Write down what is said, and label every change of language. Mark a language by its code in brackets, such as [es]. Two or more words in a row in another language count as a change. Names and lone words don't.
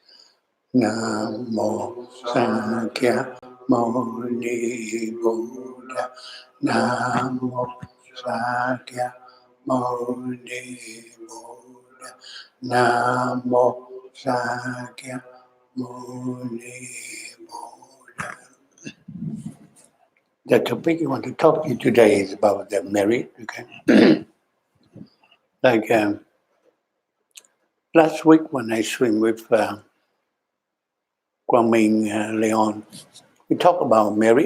[sa] Namo Sankhya Moni Buddha. Namo Sankhya Moni Buddha. Namo Sankhya Moni Buddha. [en] The topic I want to talk to you today is about the merit. Okay, like last week when I swim with Quang Leon, we talked about merit.